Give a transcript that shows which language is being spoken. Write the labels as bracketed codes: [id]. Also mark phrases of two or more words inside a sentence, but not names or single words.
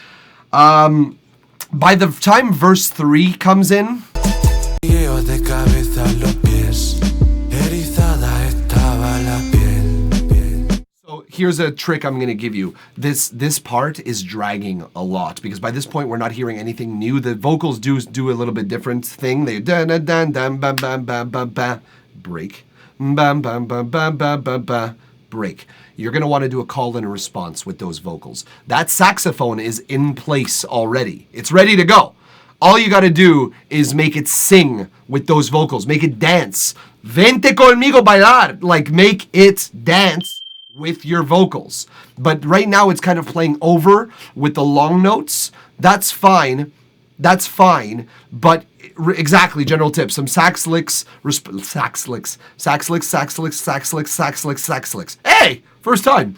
[en] By the time verse 3 comes in, so here's a trick I'm going to give you. This part is dragging a lot because by this point we're not hearing anything new. The vocals do a little bit different thing. They dan dan dan dan bam bam bam bam bam break, bam bam bam bam bam bam bam break. You're going to want to do a call and a response with those vocals. That saxophone is in place already. It's ready to go. All you got to do is make it sing with those vocals. Make it dance. [es] Vente conmigo bailar. [en] Like make it dance with your vocals. But right now it's kind of playing over with the long notes. That's fine. That's fine. But exactly, general tips. Some sax licks, sax licks. Hey! First time.